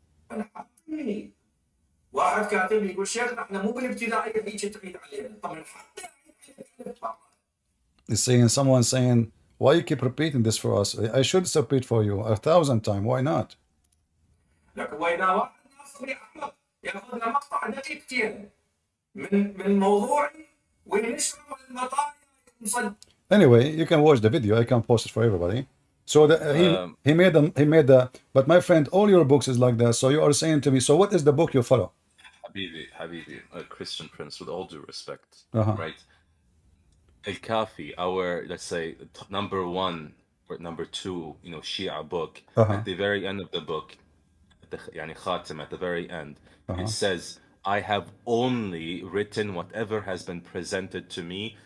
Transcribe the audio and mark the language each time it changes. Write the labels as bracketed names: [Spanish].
[Arabic] أنا حقي واحد كاتب لي يقول شيخنا احنا مو بالابتدائية هيك تعيد علينا، طبعا حتى [English] He's saying, someone saying, why you keep repeating this for us? I should repeat for you 1,000 times. Why not? [Arabic] لكن وإذا واحد ناصري أحمق ياخذ له مقطع دقيقتين من موضوعي وينشره المطايا مصدق. [English] Anyway, you can watch the video. I can post it for everybody. So he made the. But my friend, all your books is like that. So you are saying to me, so what is the book you follow? Habibi, a Christian prince, with all due respect, Uh-huh. right? Al-Kafi, our, let's say, number one or number two, Shia book, at the very end of the book, يعني Khatim, at the very end, it says, I have only written whatever has been presented to me.